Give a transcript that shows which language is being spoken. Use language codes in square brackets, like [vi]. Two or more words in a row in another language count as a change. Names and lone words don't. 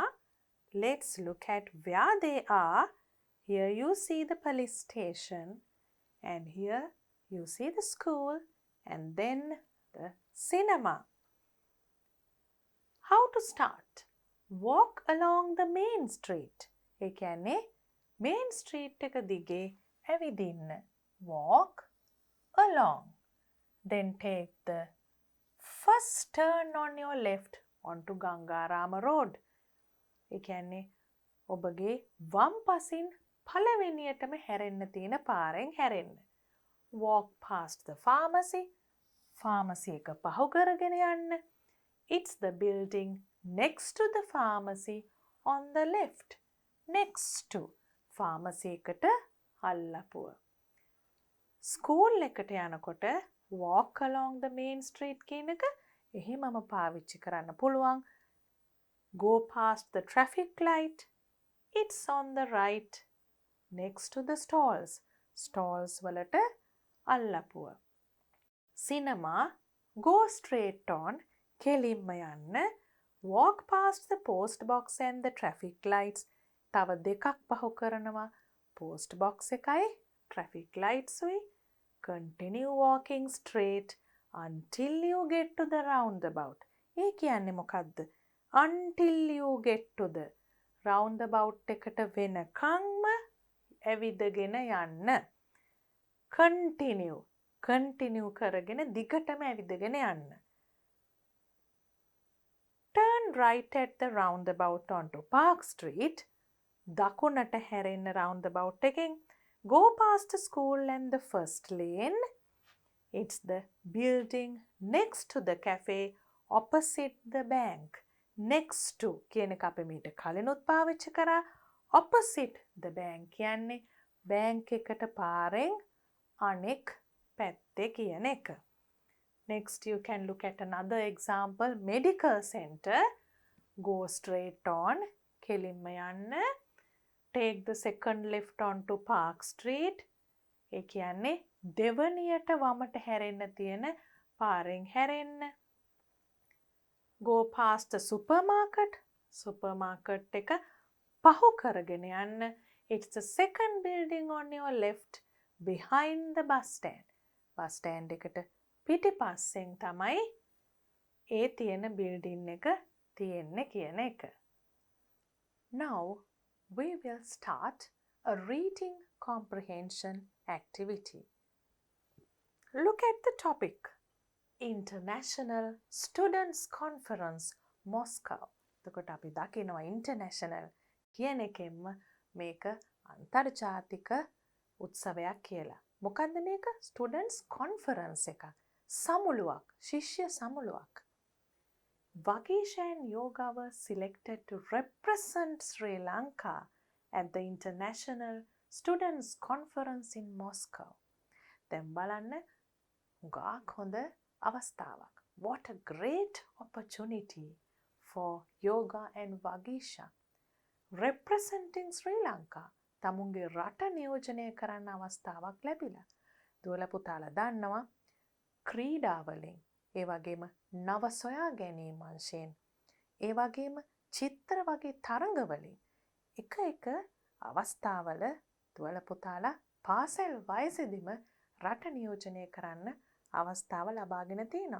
[en] Let's look at where they are. Here you see the police station and here you see the school and then the cinema. How to start? Walk along the main street. [si] ඒ කියන්නේ [en] main street [si] එක දිගේ ඇවිදින්න. [en] Walk along. Then take the first turn on your left onto Gangarama Road. [si] ඒ කියන්නේ ඔබගේ වම් පසින් පළවෙනියටම හැරෙන්න තියෙන පාරෙන් හැරෙන්න. [en] Walk past the pharmacy. [si] Pharmacy එක පහු කරගෙන යන්න. [en] It's the building next to the pharmacy on the left. Next to. [si] Pharmacy එකට අල්ලපුව. School එකට යනකොට [en] walk along the main street [si] කියන එක එහෙමම පාවිච්චි කරන්න පුළුවන්. [en] Go past the traffic light. It's on the right next to the stalls. [si] Stalls වලට අල්ලපුව. [en] Cinema. Go straight on. [si] කෙලින්ම යන්න. [en] Walk past the post box and the traffic lights. [si] තව දෙකක් පහු කරනවා. [en] post box [si] එකයි [en] traffic lights [si] උයි. [en] Continue walking straight until you get to the roundabout. [si] ඒ කියන්නේ මොකද්ද? [en] Until you get to the roundabout [si] එකට වෙනකම්ම ඇවිදගෙන යන්න. Continue කරගෙන දිගටම ඇවිදගෙන යන්න. [en] Turn right at the roundabout onto Park Street. [si] දකුණට හැරෙන්න roundabout එකෙන්. [en] Go past the school and the first lane. It's the building next to the cafe opposite the bank. Next to [si] කියන එක අපි මීට කලිනුත් පාවිච්චි කරා. [en] Opposite the bank [si] කියන්නේ bank එකට පාරෙන් අනෙක් පැත්තේ කියන එක. [en] Next you can look at another example. Medical center. Go straight on. [si] කෙලින්ම යන්න. [en] Take the second left onto Park Street. [si] ඒ කියන්නේ දෙවනියට වමට හැරෙන්න තියෙන පාරෙන් හැරෙන්න. [en] Go past the supermarket. [si] Supermarket එක පහු කරගෙන යන්න. [en] It's the second building on your left behind the bus stand. Bus stand [si] එකට පිටිපස්සෙන් තමයි ඒ තියෙන building එක තියෙන්නේ කියන එක. [en] Now we will start a reading comprehension activity. Look at the topic. International Students Conference, Moscow. [si] එතකොට අපි දකිනවා international කියන එකෙන්ම මේක අන්තර්ජාතික උත්සවයක් කියලා. මොකද්ද මේක? [en] Students Conference [si] එකක්. සමුළුවක්, ශිෂ්‍ය සමුළුවක්. [en] Vagisha and Yoga were selected to represent Sri Lanka at the International Students Conference in Moscow. [si] දැන් බලන්න ගාක් හොඳ අවස්ථාවක්. [en] What a great opportunity for Yoga and Vagisha. Representing Sri Lanka. [si] තමුන්ගේ රට නියෝජනය කරන්න අවස්ථාවක් ලැබිලා. දුවලා පුතාලා දන්නවා ක්‍රීඩාවලින්, ඒ වගේම නව සොයා ගැනීම අංශයෙන්, ඒ වගේම චිත්‍ර වගේ තරඟවලින් එක අවස්ථාවල දුවලා පුතාලා පාසල් වයසේදීම රට නියෝජනය කරන්න අවස්ථාව ලබාගෙන තියෙනවා.